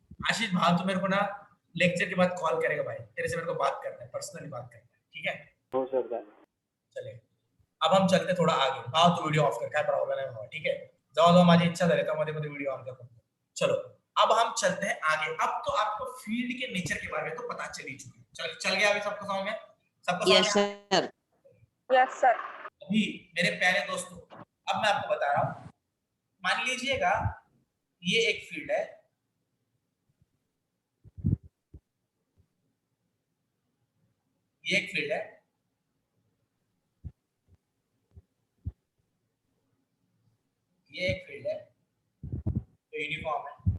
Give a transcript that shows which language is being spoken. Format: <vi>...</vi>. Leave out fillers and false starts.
<hi>आशीष भाव तू मेरे को ना लेक्चर के बाद कॉल करेगा भाई, तेरे से मेरे को बात करना है, पर्सनली बात करना है, ठीक है?</hi> <mr>हो सर चालेल.</mr> <hi>चलेगा. अब हम चलते थोड़ा आगे. भाव तू वीडियो ऑफ कर, काय प्रॉब्लेम है भावा, ठीक है?</hi> <mr>जाओ माझी इच्छा झाली तर मध्ये मध्ये वीडियो ऑन कर.</mr> <hi>चलो अब हम चलते हैं आगे. अब तो आपको फील्ड के नेचर के बारे में तो पता चल ही चुका है. चल गया अभी सबको समझ में? सबको समझ</hi> <en>Yes,</en> <hi>में?</hi> <en>sir. Yes, sir.</en> <hi>अभी मेरे प्यारे दोस्तों, अब मैं आपको बता रहा हूं. मान लीजिएगा ये एक फील्ड है, ये एक फील्ड है, ये एक फील्ड है तो यूनिफॉर्म है.</hi>